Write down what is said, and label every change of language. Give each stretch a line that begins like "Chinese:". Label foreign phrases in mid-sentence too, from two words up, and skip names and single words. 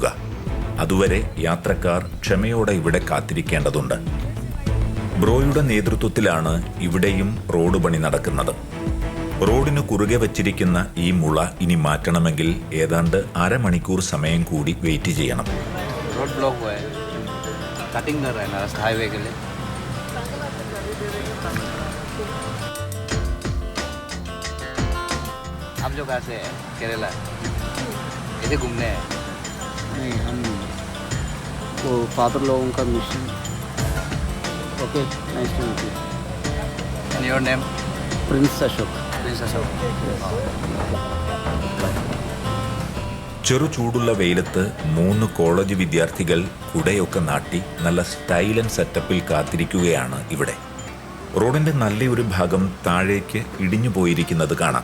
Malayalam: അതുവരെ യാത്രക്കാർ ക്ഷമയോടെ ഇവിടെ കാത്തിരിക്കേണ്ടതുണ്ട്. ബ്രോയുടെ നേതൃത്വത്തിലാണ് ഇവിടെയും റോഡ് പണി നടക്കുന്നത്. റോഡിന് കുറുകെ വച്ചിരിക്കുന്ന ഈ മുള ഇനി മാറ്റണമെങ്കിൽ ഏതാണ്ട് അരമണിക്കൂർ സമയം കൂടി വെയിറ്റ് ചെയ്യണം.
Hindi: रोड ब्लॉक हुआ है, कटिंग कर रहे हैं रास्ता हाईवे के लिए. आप जो कहाँ से हैं? केरला. इधर घूमने हैं? नहीं, हम वो फादर लोगों का मिशन.
English: okay, nice to meet you. And your name? प्रिंस अशोक. Prince Ashok.
Malayalam: ചെറു ചൂടുള്ള വെയിലത്ത് 3 കോളേജ് വിദ്യാർത്ഥികൾ കുടയൊക്കെ നാട്ടി നല്ല
English: style and setuppil
Malayalam: കാത്തിരിക്കുകയാണ് ഇവിടെ. റോഡിന്റെ നല്ലൊരു ഭാഗം താഴേക്ക് ഇടിഞ്ഞു പോയിരിക്കുന്നത് കാണാം.